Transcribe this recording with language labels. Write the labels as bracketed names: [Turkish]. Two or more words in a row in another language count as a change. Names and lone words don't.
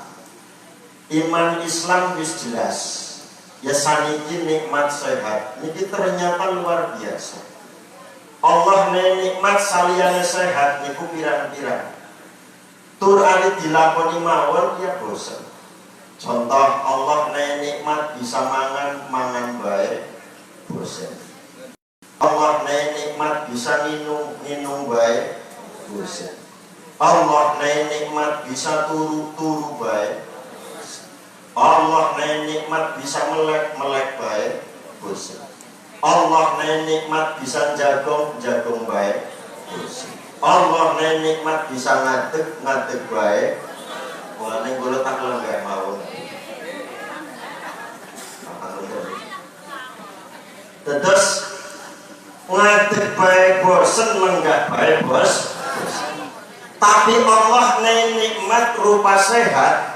[Javanese] Iman Islam wis jelas. Ya saniki nikmat sehat. Niki ternyata [Indonesian] luar biasa. [Javanese] Allah nikmat saliyane sehat niku pirang-pirang. Tur ali dilakoni mawon ya bosen. Contoh Allah nikmat bisa mangan bae bosen. Allah nikmat bisa minum bae bosen. Allah nikmat bisa turu bae. Allah nikmat bisa melek bae bosen. Allah nikmat bisa jagong bae bosen. Allah nikmat bisa ngadeg bae. Mulane kula tak lenggah mawon. Terus ngadeg bae bosen, lenggah bae bos. Tapi Allah nikmat rupa sehat.